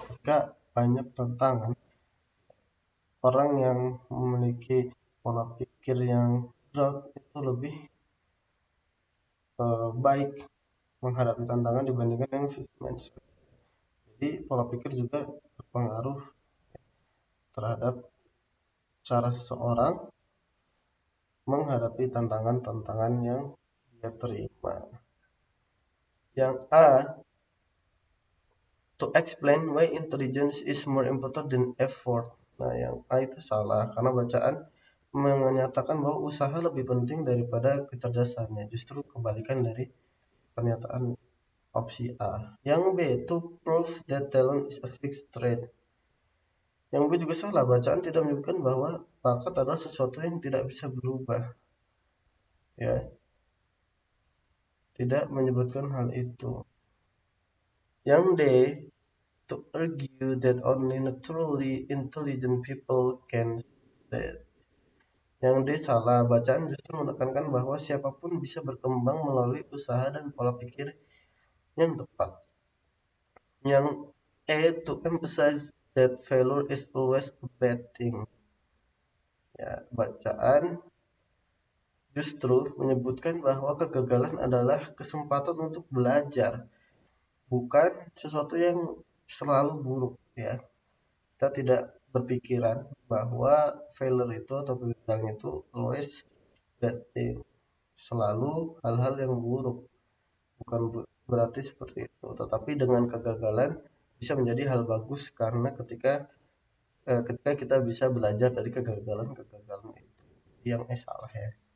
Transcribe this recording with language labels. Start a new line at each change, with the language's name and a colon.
Indonesian: Jika banyak tantangan, orang yang memiliki pola pikir yang growth itu lebih baik menghadapi tantangan dibandingkan yang fixed mindset. Jadi pola pikir juga berpengaruh terhadap cara seseorang menghadapi tantangan-tantangan yang dia terima. Yang A,
English: to explain why intelligence is more important than effort.
Indonesian: Nah, yang A itu salah karena bacaan menyatakan bahwa usaha lebih penting daripada kecerdasannya. Justru kebalikan dari pernyataan opsi A. Yang B,
English: to prove that talent is a fixed trait.
Indonesian: Yang B juga salah, bacaan tidak menyebutkan bahwa bakat adalah sesuatu yang tidak bisa berubah. Ya, tidak menyebutkan hal itu. Yang D,
English: to argue that only naturally intelligent people can succeed.
Indonesian: Yang D salah, bacaan justru menekankan bahwa siapapun bisa berkembang melalui usaha dan pola pikir yang tepat. Yang E,
English: to emphasize that failure is always a bad thing.
Indonesian: Ya, bacaan justru menyebutkan bahwa kegagalan adalah kesempatan untuk belajar, bukan sesuatu yang selalu buruk ya. Kita tidak berpikiran bahwa failure itu atau kegagalan itu
English: always bad thing,
Indonesian: selalu hal-hal yang buruk, bukan berarti seperti itu, tetapi dengan kegagalan bisa menjadi hal bagus karena ketika kita bisa belajar dari kegagalan itu. Yang salah ya.